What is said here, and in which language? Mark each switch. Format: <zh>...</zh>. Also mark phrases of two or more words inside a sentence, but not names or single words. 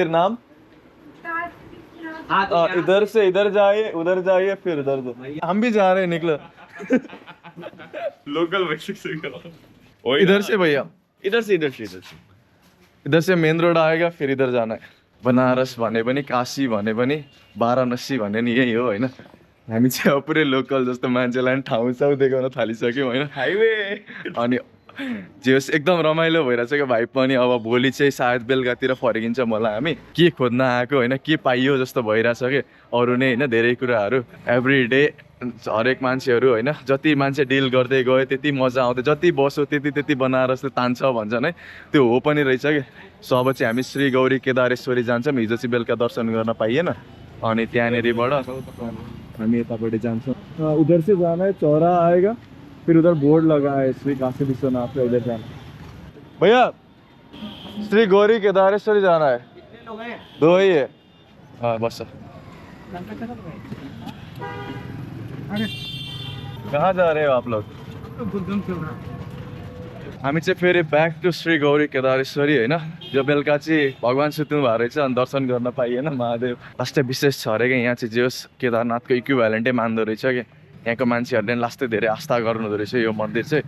<hi>हाँ कौन सा मंदिर नाम? इधर से इधर जाइए, उधर जाइए, फिर उधर से। हम भी जा रहे हैं, निकलो।</hi> <en>local basic</en> <hi>से करो। इधर से भैया, इधर से इधर से इधर से इधर से मेन रोड आएगा, फिर इधर जाना है।</hi> <ne>बनारस भने पनि, काशी भने पनि, वाराणसी भने नि यही हो होइन। हामी चाहिँ अब पुरै लोकल जस्तो मान्छेलाई पनि ठाउँ साउ देखाउन थालिसक्यौँ होइन। हाईवे अनि जे होस् एकदम रमाइलो भइरहेछ क्या भाइ पनि। अब भोलि चाहिँ सायद बेलुकातिर फर्किन्छ मलाई। हामी के खोज्न आएको होइन, के पाइयो जस्तो भइरहेछ कि अरू नै होइन। धेरै कुराहरू</ne> <en>every day</en> <ne>हरेक मान्छेहरू होइन, जति मान्छे डिल गर्दै गयो त्यति मजा आउँथ्यो, जति बस्यो त्यति बनारसले तान्छ भन्छन् है, त्यो हो पनि रहेछ कि। सो अब चाहिँ हामी श्री गौरी केदारेश्वरी जान्छौँ। हिजो चाहिँ बेलुका दर्शन गर्न पाइएन, अनि त्यहाँनिरबाट हामी यतापट्टि जान्छौँ।</ne> <hi>उधर से जाना है, चौरा आएगा, फिर उधर बोर्ड लगा है श्री काशी विश्वनाथ का, उधर जाना। भैया श्री गौरी केदारेश्वरी जाना है। दो ही है। हाँ बस। कहाँ जा रहे हो आप लोग?</hi> <ne>हामी चाहिँ फेरि</ne> <en>back to</en> <ne>श्री गौरी केदारेश्वरी होइन। यो बेलुका चाहिँ भगवान् सुत्नु भएको रहेछ, अनि दर्शन गर्न पाइएन महादेव। लास्टै विशेष छ अरे कि यहाँ चाहिँ जे होस् केदारनाथको इक्विभ्यालेन्टै मान्दो रहेछ कि। यहाँको मान्छेहरूले लास्टै धेरै आस्था गर्नुहुँदो रहेछ यो मन्दिर चाहिँ।</ne>